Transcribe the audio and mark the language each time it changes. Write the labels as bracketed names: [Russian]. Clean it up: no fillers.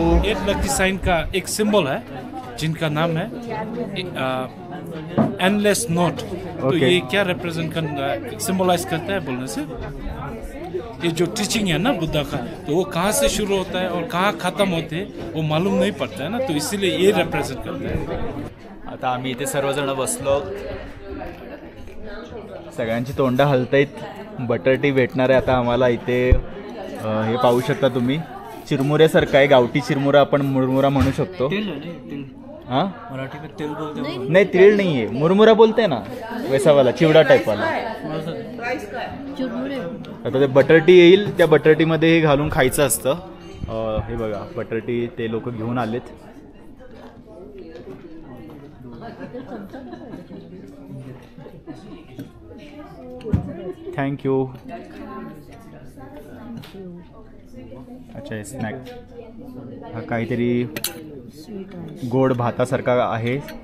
[Hindi] एक lucky sign का एक सिंबल है जिनका नाम है एंडलेस नोट. तो [English] Okay. [Hindi] ये क्या रिप्रेजेंट कर सिंबलाइज करता है बोलने से? ये जो टीचिंग है ना बुद्धा का, तो वो कहाँ से शुरू होता है और कहाँ खत्म होते हैं वो मालूम नहीं पड़ता है ना, तो इसीलिए ये रिप्रेजेंट करता है। [Marathi] आता आम्ही इथे सर्वजण बसलो, सगळ्यांची तोंड हलतायत, बटर टी भेटणार आहे आता आम्हाला इथे। हे पाहू शकता तुम्ही, चिरमुऱ्यासारखं आहे, गावठी चिरमुरा आपण मुरमुरा म्हणू शकतो। [Hindi] हाँ मराठी में तिल बोलते हैं, नहीं तिल नहीं है, मुरमुरा बोलते हैं ना वैसा वाला चिवडा टाइप वाला। [Marathi] आता ते बटर टी येईल, त्या बटर टी मध्ये हे घालून खायचं असतं। हे बघा बटर टी ते लोक घेऊन आलेत। थँक्यू। अच्छा हे स्नॅक, हा काहीतरी गोड भातासारखा आहे।